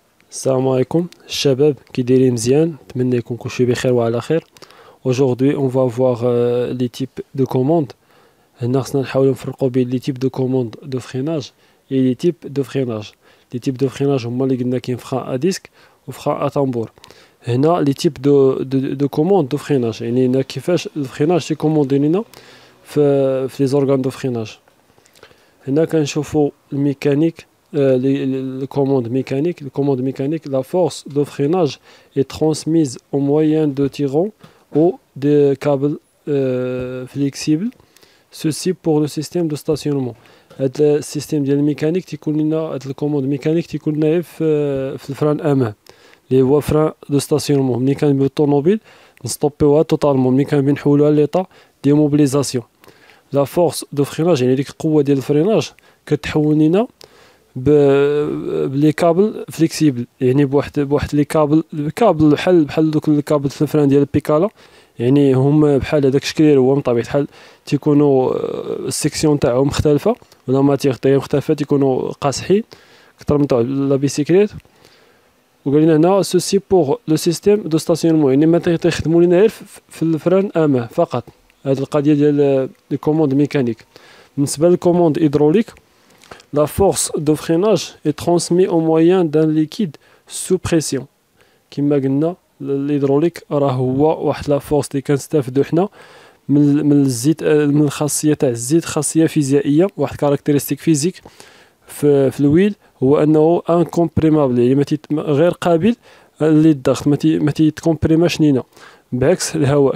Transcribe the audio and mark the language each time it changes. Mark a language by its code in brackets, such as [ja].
[ar] السلام عليكم الشباب كي دايرين مزيان نتمنى يكون كلشي بخير وعلى خير. [fr] Aujourd'hui on va voir les types de commandes. [ar] هنا خصنا نحاولوا نفرقوا بين [fr] les types de commandes de freinage et les types de freinage. Les types de freinage [ar] هما اللي قلنا كاين [fr] frein à disque و frein à tambour. هنا les types de commandes de freinage [ar] يعني هنا كيفاش الفريناج تيكوموندي لينا في [fr] les organes de freinage. [ar] هنا كنشوفوا الميكانيك [fr] les commandes mécaniques, la force de freinage est transmise au moyen de tirants ou de câbles flexibles. Ceci pour le système de stationnement. Le système de mécanique [ar] تيكون لنا هاد الكوموند ميكانيك تيكون لنا في الفران امان اللي هو فران دو ستاسيونمون. ملي كنبيو الطوموبيل نستوبيوها توتالمون، ملي كنبيو نحولوها ليطا دي موبيليزاسيون. لا فورس دو فريناج يعني ديك القوه ديال الفريناج كتحول لينا بلي كابل فليكسيبل، يعني بواحد لي كابل بحال دوك الكابل الفران ديال البيكالا، يعني هما بحال هذاك الشكل هو من طبيعه الحال تيكونوا السيكسيون تاعهم مختلفه ولا ماتيغ تاعهم مختلفه، تيكونوا قاصحين اكثر من تاع لا بيسيكليت. وقال لنا هنا سوسي بوغ لو سيستيم دو ستاسيونمون، يعني ما تيخدموا لنا غير في الفران امان فقط. هذه القضيه ديال لي كوموند ميكانيك. بالنسبه للكوموند هيدروليك، [fr] la force de freinage est transmise au moyen d'un liquide sous pression. [ar] كما قلنا الهيدروليك راه هو واحد لا فورس اللي كنستافدو حنا من الزيت، من الخاصيه تاع الزيت، خاصيه فيزيائيه، واحد كاركتيرستيك فيزيك في الويل هو انه انكومبريمابل، يعني غير قابل للضغط، ما تيتكومبريماش لينا بعكس الهواء.